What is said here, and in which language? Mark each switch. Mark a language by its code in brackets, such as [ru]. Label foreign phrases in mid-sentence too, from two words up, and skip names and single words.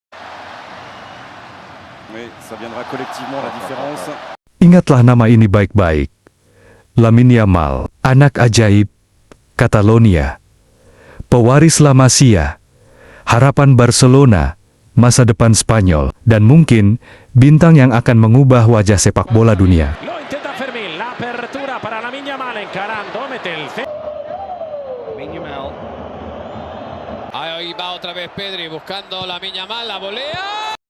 [id] Ingatlah nama ini baik-baik. Lamine Yamal, anak ajaib, Catalonia, pewaris La Masia, harapan Barcelona, masa depan Spanyol, dan mungkin bintang yang akan mengubah wajah sepak bola dunia. [es] lo intenta Fermín, la apertura para Lamine Yamal encarando, mete el Lamine Yamal. Ahí va otra vez Pedri buscando Lamine Yamal, la volea.